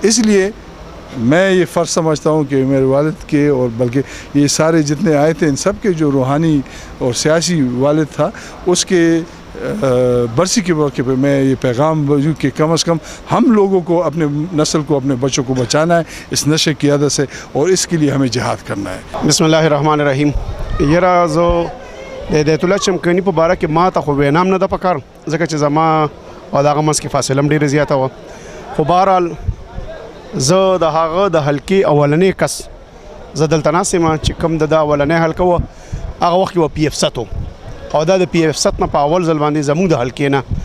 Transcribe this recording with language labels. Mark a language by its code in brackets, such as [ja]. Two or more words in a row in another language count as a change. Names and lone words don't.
[ur] اس لیے میں یہ فرض سمجھتا ہوں کہ میرے والد کے، اور بلکہ یہ سارے جتنے آئے تھے، ان سب کے جو روحانی اور سیاسی والد تھا، اس کے برسی کے موقع پہ میں یہ پیغام بھیجوں کہ کم از کم ہم لوگوں کو، اپنے نسل کو، اپنے بچوں کو بچانا ہے اس نشے کی عادت سے، اور اس کے لیے ہمیں جہاد کرنا ہے۔ [ar] بسم الله الرحمن الرحیم۔ [ps] یرا زو د بیت الله چمکني په باره کې ما ته خو وینام نه ده پکار، ځکه چې زما او دغه منځ کې فاصله هم ډېره زیاته وه، خو بهرحال زه د هغه د حلقې اولنی کس، زه دلته ناست یم چې کوم د اولنی حلقه وه، هغه وخت کې به پی اف ست و، او دا د پی اف ست نه په اول ځل باندې زموږ د حلقې نه